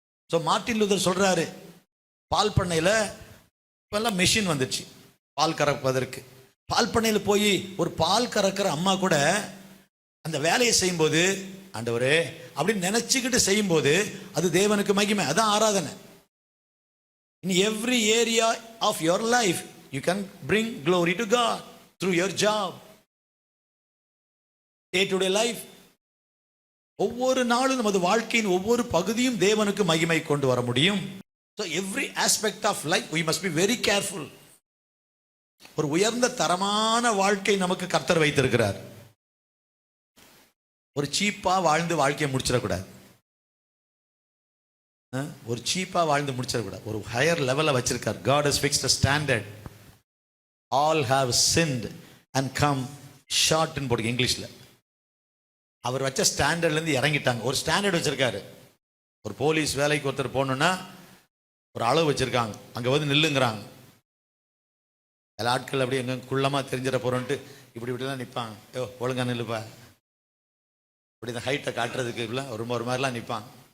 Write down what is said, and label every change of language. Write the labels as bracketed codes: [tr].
[ta] So Martin Luther சொல்றாரு, பால் பண்ணையில இப்பெல்லாம் மெஷின் வந்துச்சு பால் கறப்பதற்கு. பால் பண்ணையில் போய் ஒரு பால் கறக்கிற அம்மா கூட அந்த வேலையை செய்யும்போது, ஆண்டவரே அப்படின்னு நினைச்சுக்கிட்டு செய்யும்போது அது தேவனுக்கு மகிமை. அதான் ஆராதனை. [en] In every area of your life you can bring glory to God through your job, day to day life. [ta] ஒவ்வொரு நாளும் நமது வாழ்க்கையின் ஒவ்வொரு பகுதியும் தேவனுக்கு மகிமை கொண்டு வர முடியும். [en] So every aspect of life we must be very careful. [ta] ஒரு உயர்ந்த தரமான வாழ்க்கை நமக்கு கர்த்தர் வைத்திருக்கிறார். ஒரு சீப்பா வாழ்ந்து வாழ்க்கையை முடிச்சிடக்கூடாது. ஒரு சீப்பா வாழ்ந்து முடிச்சிடக்கூடாது. ஒரு ஹையர் லெவலில் வச்சிருக்கார். [en] God has fixed a standard. All have sinned and come short [ta] ன்னு போடுங்க இங்கிலீஷில். அவர் வச்ச ஸ்டாண்டர்ட்லேருந்து இறங்கிட்டாங்க. ஒரு ஸ்டாண்டர்ட் வச்சிருக்காரு. ஒரு போலீஸ் வேலைக்கு ஒருத்தர் போகணுன்னா ஒரு அளவு வச்சிருக்காங்க. அங்கே வந்து நில்லுங்கிறாங்க. எல்லா ஆட்கள் அப்படி எங்கே குள்ளமாக தெரிஞ்சிட போகிறோன்ட்டு இப்படிலாம் நிற்பாங்க. ஒழுங்கா நில்லுப்பா, இப்படி இந்த ஹைட்டை காட்டுறதுக்கு இப்படிலாம் ஒரு மாதிரிலாம் நிற்பாங்க.